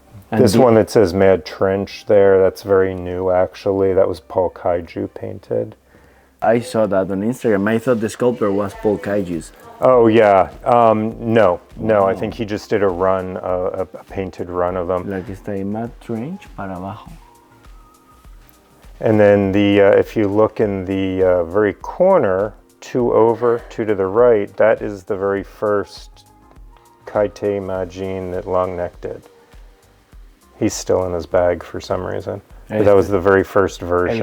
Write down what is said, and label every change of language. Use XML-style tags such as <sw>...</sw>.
<en>And this one that says Mad Trench there, that's very new actually. That was Paul Kaiju painted. I saw that on Instagram. I thought the sculptor was Paul Kaiju's. Oh yeah, no, I think he just did a run, a painted run of them.</en> <es>La que está ahí, Mad Trench para abajo.</es> <en>And then if you look in the very corner, two to the right, that is the very first Kaite Majin that Longneck did. He's still in his bag for some reason. But that was the very first version.</en>